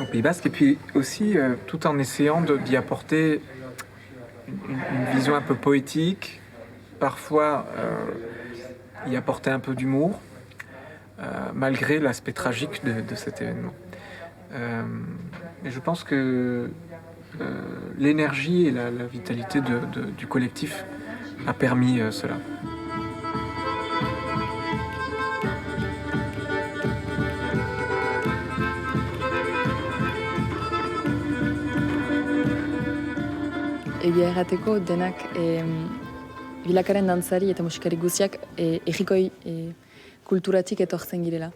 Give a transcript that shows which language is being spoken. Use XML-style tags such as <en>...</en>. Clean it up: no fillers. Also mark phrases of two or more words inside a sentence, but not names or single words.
<fr>Pays Basque et puis aussi tout en essayant d'y apporter une vision un peu poétique, parfois y apporter un peu d'humour, malgré l'aspect tragique de cet événement. Et je pense que l'énergie et la vitalité du collectif a permis cela.</fr> <eu>Egia errateko denak bilakaren dantzari eta musikari guziak errikoi kulturatik etortzen girela.</eu>